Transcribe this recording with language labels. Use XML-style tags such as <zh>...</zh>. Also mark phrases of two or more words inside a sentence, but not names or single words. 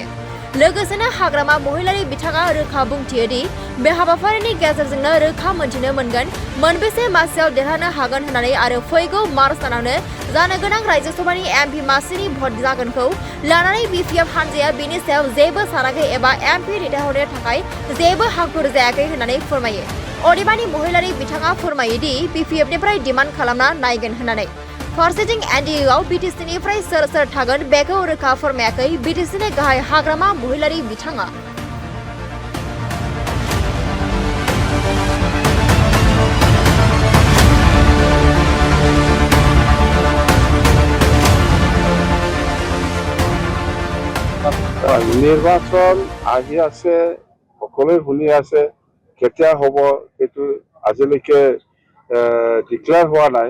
<brx>लोगोसेनो हाग्रामा महिलारि बिथाङा रोखा बुंथियो दि बे हाबाफारिनि गेजेरजोंनो रोखा मोनथिनो मोनगोन मोनबेसे मासियाव देरहानो हागोन होननानै आरो फैगौ मार्च दानावनो जानो गोनां रायजो सभानि एमपि मासिनि भट जागोनखौ लानानै बिपिएफ हानजाया बेनि सायाव जेबो सानाखै एबा एमपि दैथायहरनो थाखाय जेबो हांखुर जायाखै होननानै फोरमायो। अदेबानि महिलारि बिथाङा फोरमायो दि बिपिएफनिफ्राय डिमान्ड खालामना नायगोन होननानै। फारसेथिं एनडिएआव बिटिसिनिफ्राय सोर सोर थागोन बेखौ रोखा फोरमायाखै बिटिसिनि गाहाय हाग्रामा महिलारि बिथाङा।</brx> <as>নিৰ্বাচন আহি আছে, সকলোৱে শুনি আছে, কেতিয়া হ'ব সেইটো আজিলৈকে ডিক্লেয়াৰ হোৱা নাই।</as>